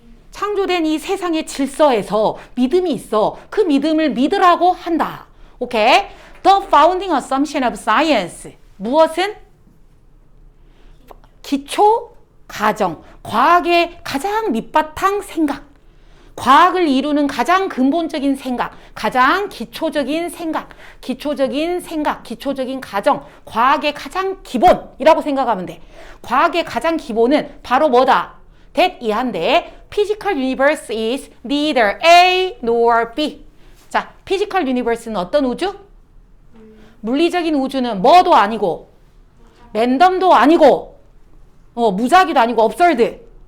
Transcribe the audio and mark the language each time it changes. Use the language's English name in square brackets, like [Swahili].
[Korean] 창조된 이 세상의 질서에서 믿음이 있어. 그 믿음을 믿으라고 한다. 오케이? [English] The founding assumption of science. [Korean] 무엇은? 기초 가정. 과학의 가장 밑바탕 생각. 과학을 이루는 가장 근본적인 생각. 가장 기초적인 생각. 기초적인 생각. 기초적인 가정. 과학의 가장 기본이라고 생각하면 돼. 과학의 가장 기본은 바로 뭐다? [English] that [Korean] 이한데 [English] physical universe is neither A nor B. [Korean] 자, [English] physical universe [Korean] 는 어떤 우주? 물리적인 우주는 뭐도 아니고 랜덤도 아니고 무작위도 아니고 absurd.